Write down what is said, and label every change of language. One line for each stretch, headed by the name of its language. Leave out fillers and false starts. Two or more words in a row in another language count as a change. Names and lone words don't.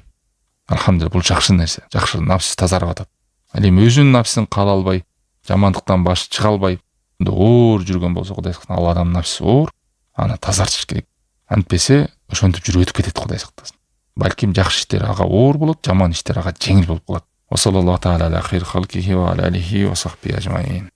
Kyrgyz: Алхамдулилла, бул жакшы нерсе. Жакшы нафси тазарып атат. Ал эми өзүнүн нафсин каала албай, жамандыктан башы чыга албай, оор жүргөн болсо, Кудай сактасын, ал адамдын нафси оор, аны тазартыш керек. Антпесе ошентип жүрүп өтүп кетет, Кудай сактасын. Балким жакшы иштер ага оор болот, жаман иштер ага жеңил болуп калат.
Arabic: وصلى الله تعالى على خير خلقه وعلى آله وصحبه أجمعين.